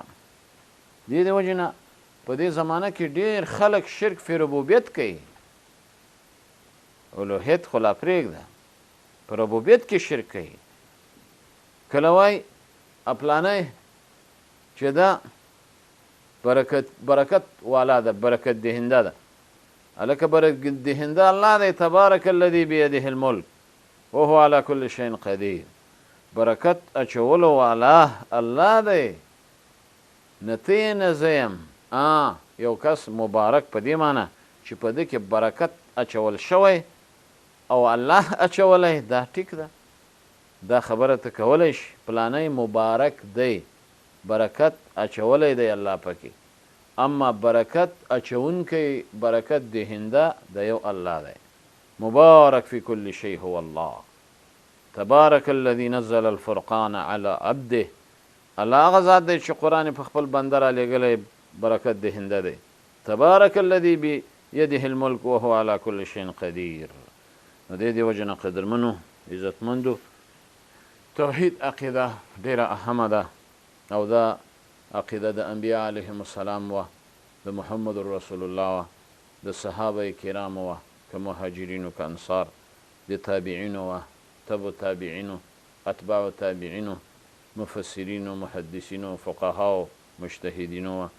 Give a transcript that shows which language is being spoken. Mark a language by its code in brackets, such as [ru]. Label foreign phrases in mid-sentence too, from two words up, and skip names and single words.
[ps] دې وجې نه په دې زمانه کې ډېر خلک [ar] شرک فی ربوبیت [ps] کوي، الوهیت خو لا پرېږده، په ربوبیت کې شرک کوي. کله وایي پلانی چې دا برکت والا ده، برکت دهنده ده. هلکه برکت دهنده الله دی، [ar] تبارک الذي بیده الملک وهو على كل شيء قدیر. [ps] برکت اچولو والا الله دی، نه ته نه زه یم. یو کس مبارک په دې معنی چې په ده کې برکت اچول شوی او الله اچولی، دا ټیک ده، دا خبره ته کولی شي پلانی مبارک دی، برکت اچولی دی الله پکې. اما برکت اچونکی، برکت دهنده د یو الله دی. [ar] مبارک فی کل شی هو الله، تبارک الذي نزل الفرقان على عبده. [ps] الله هغه ذات دی چې قرآن په خپل بنده را لېږلی، برکت دهنده دی. [ar] تبارک الذي بیده الملک وهو على كل شيء قدیر. [ps] نو دې وجې نه قدرمنو عزتمندو، توحید عقیده ډېره اهمه ده او دا عقیده د انبیا [ar] علیهم السلام [ps] وه، د محمد رسول الله وه، د صحابه کرامو وه، که مهاجرینو که انصار، د تابعینو وه، تبو تابعینو، اتباع تابعینو، مفسرینو، محدثینو، فقهاو، مجتهدینو وه.